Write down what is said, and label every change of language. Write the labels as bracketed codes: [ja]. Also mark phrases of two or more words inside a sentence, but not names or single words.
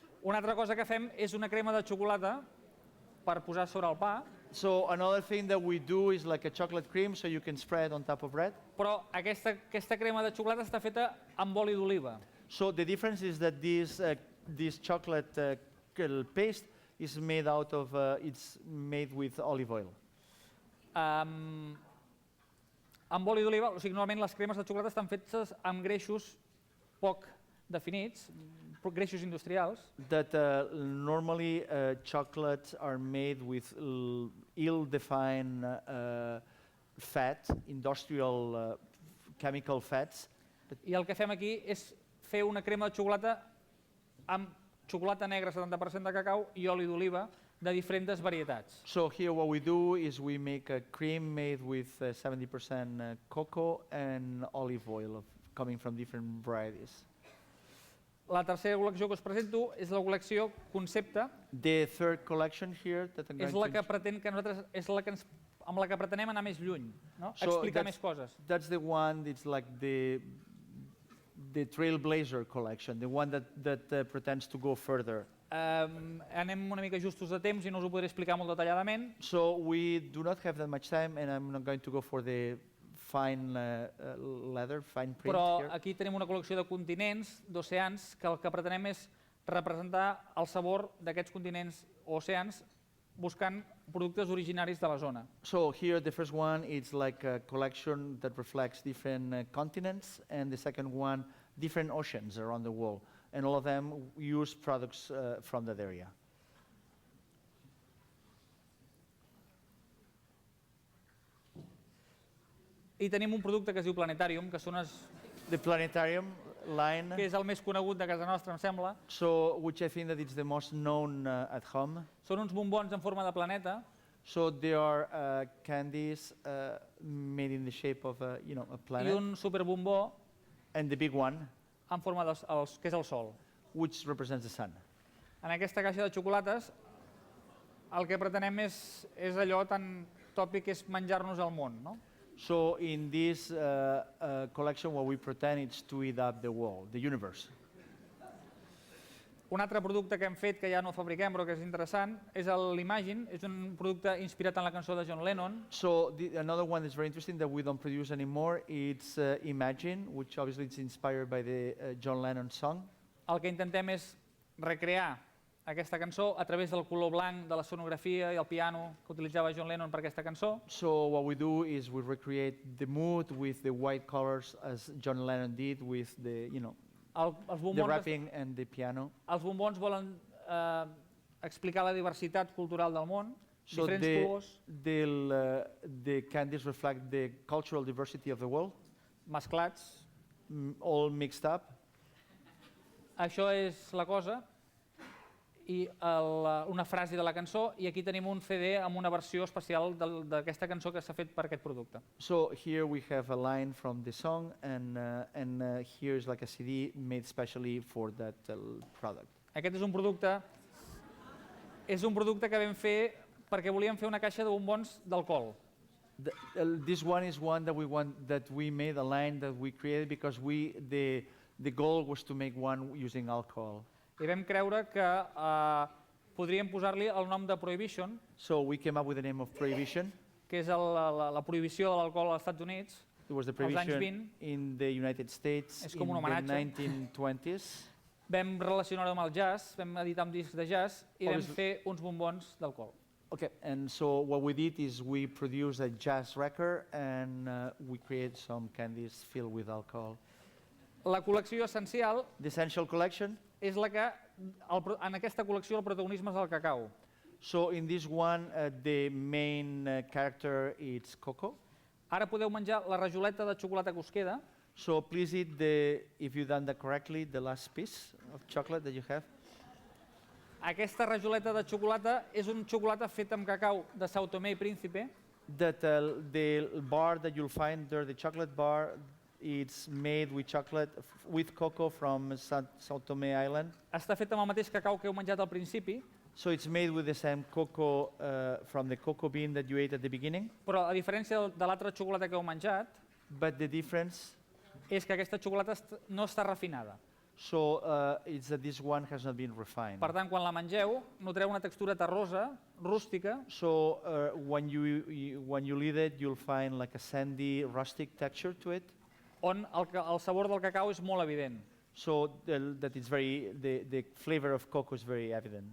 [ca] una altra cosa que fem és una crema de xocolata per posar sobre el pa, [en] So another thing that we do is like a chocolate cream, so you can spread on top of bread. [ca] però aquesta crema de xocolata està feta amb oli d'oliva. [en] So the difference is that this chocolate paste is made out of, it's made with olive oil. [ca] Amb oli d'oliva, o sigui, normalment les cremes de xocolata estan fetes amb greixos poc definits, greixos industrials, [en] That normally chocolates are made with ill-defined fat, industrial chemical fats. [ca] i el que fem aquí és fer una crema de xocolata amb xocolata negra 70% de cacau i oli d'oliva de diferents varietats. [en] So here what we do is we make a cream made with 70% cocoa and olive oil coming from different varieties. [ca] La tercera col·lecció que us presento és la col·lecció Concepte, [en] The third collection here that I'm [ca] és [en] going [ca] la que [en] to [ca] pretén que nosaltres, és la que amb la que pretenem anar més lluny, no? [en] So [ca] Explicar [en] that's- [ca] més coses. [en] that's the one that's like the Trailblazer collection, the one that pretends to go further. [ca] Anem una mica justos de temps i no us ho podré explicar molt detalladament. [en] So we do not have that much time, and I'm not going to go for the fine leather, fine print [ca] Però [en] here. [ca] aquí tenim una col·lecció de continents, d'oceans, que el que pretenem és representar el sabor d'aquests continents o oceans buscant productes originaris de la zona. [en] So here the first one is like a collection that reflects different continents, and the second one different oceans around the world, and all of them use products from that area. [ca] I tenim un producte que es diu Planetarium, que [en] The planetarium line, [ca] és el més conegut de casa nostra, em sembla. [en] so which I think that it's the most known at home. [ca] Són uns bombons en forma de planeta, [en] So they are candies made in the shape of a [ca] i [en] planet, [ca] un superbombó [en] and the big one, [ca] en forma que és el Sol. [en] which represents the sun. [ca] En aquesta caixa de xocolates el que pretenem és allò tan tòpic que és menjar-nos el món, no? [en] So in this collection, what we pretend is to eat up the world, the universe. [ca] Un altre producte que hem fet, que ja no fabriquem però que és interessant, és l'Imagine, és un producte inspirat en la cançó de John Lennon. [en] So another one that's very interesting that we don't produce anymore, it's Imagine, which obviously is inspired by the John Lennon song. [ca] El que intentem és recrear aquesta cançó a través del color blanc de la sonografia i el piano que utilitzava John Lennon per aquesta cançó. [en] So what we do is we recreate the mood with the white colors as John Lennon did with the, [ca] Els [en] the rapping and the piano. [ca] Els bombons volen explicar la diversitat cultural del món, [en] So [ca] diferents colors [en] the candies reflect the cultural diversity of the world, [ca] mesclats. [en] all mixed up. [ca] Això és la cosa i una frase de la cançó, i aquí tenim un CD amb una versió especial d'aquesta cançó que s'ha fet per aquest producte. [en] So here we have a line from the song, and here is like a CD made specially for that product. [ca] Aquest és un producte que vam fer perquè volíem fer una caixa de bombons d'alcohol. [en] This one is one that we made, a line that we created because the goal was to make one using alcohol. [ca] I vam creure que podríem posar-li el nom de Prohibition, [en] So we came up with the name of Prohibition. [ca] que és la prohibició de l'alcohol als Estats Units. [en] It was the [ca] Als anys [en] prohibition [ca] 20. [en] in the United States [ca] És [en] in [ca] com un [en] the [ca] homenatge. [en] 1920s. [ca] Vam relacionar-ho amb el jazz, vam editar un disc de jazz i vam [en] Obviously. [ca] fer uns bombons d'alcohol. [en] Okay, and so what we did is we produced a jazz record, and we created some candies filled with alcohol. [ca] La col·lecció essencial [en] The essential collection. [ca] és la que, en aquesta col·lecció, el protagonisme és el cacau. [en] So in this one, the main character is cocoa. [ca] Ara podeu menjar la rajoleta de xocolata que us queda. [en] So please eat if you've done that correctly, the last piece of chocolate that you have. [ca] Aquesta rajoleta de xocolata és un xocolata fet amb cacau de São Tomé i Príncipe. [en] That the bar that you'll find there, the chocolate bar, it's made with chocolate with cocoa from São Tomé Island. [ca] Està fet amb el mateix cacau que heu menjat al principi, [en] So it's made with the same cocoa from the cocoa bean that you ate at the beginning. [ca] però a diferència de l'altra xocolata que heu menjat, [en] But the difference, [ca] és que aquesta xocolata no està refinada. [en] so it's that this one has not been refined. [ca] Per tant, quan la mengeu, notareu una textura terrosa, rústica, [en] So when you eat it, you'll find like a sandy, rustic texture to it. [ca] on el sabor del cacau és molt evident. [en] So that it's the flavor of cocoa is very evident.